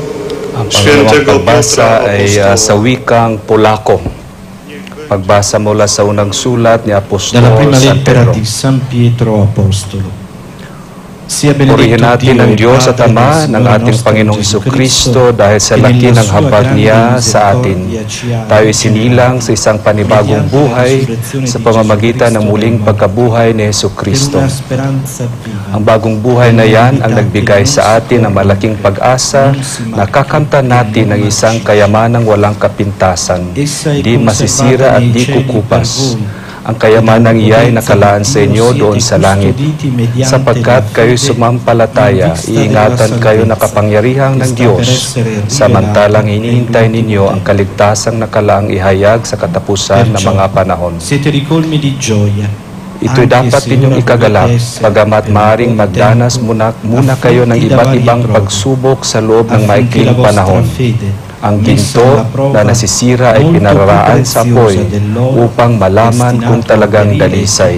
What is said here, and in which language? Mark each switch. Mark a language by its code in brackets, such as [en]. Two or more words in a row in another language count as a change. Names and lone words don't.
[tl] Ang [pl] Świętego [tl] pangalawang pagbasa [pl] Piotra [tl] ay sa [pl] Apostola. [tl] wikang Polako. Pagbasa mula sa unang sulat ni Apostol [it] Dalla prima [tl] San [it] lettera [tl] Pedro. [it] di San Pietro Apostolo. Sia [tl] Purihin [it] benedetto [tl] natin [it] Dio [tl] ang [it] e [tl] Diyos at [it] Padre [tl] Ama [it] del [tl] ng [it] Signore [tl] ating [it] nostro [tl] Panginoong [it] Gesù [tl] Jesucristo [it] Cristo, [tl] dahil sa [it] che [tl] laki [it] nella [tl] ng [it] sua [tl] habag [it] grande [tl] niya sa atin. [it] misericordia ci ha [tl] Tayo sinilang sa isang panibagong [it] mediante la [tl] buhay [it] resurrezione [tl] sa [it] di [tl] pamamagitan ng [it] Gesù Cristo [tl] muling [it] del [tl] pagkabuhay ni [it] per [tl] Jesucristo. [it] una speranza viva. [tl] Ang bagong buhay na yan ang nagbigay sa atin ng malaking pag-asa na kakamtan natin ng isang kayamanang walang kapintasan, di masisira at di kukupas. Ang kayamanang iyan ay nakalaan sa inyo doon sa langit, sapagkat kayo sumampalataya, iingatan kayo na kapangyarihang ng Diyos, samantalang iniintay ninyo ang kaligtasang nakalaang ihayag sa katapusan ng mga panahon. [it] Siete ricolmi di gioia. [tl] Ito'y dapat ninyong ikagalak, pagamat maaring magdanas muna kayo ng iba't ibang pagsubok sa loob ng maikling panahon. Ang ginto na nasisira ay pinararaan sa apoy upang malaman kung talagang dalisay.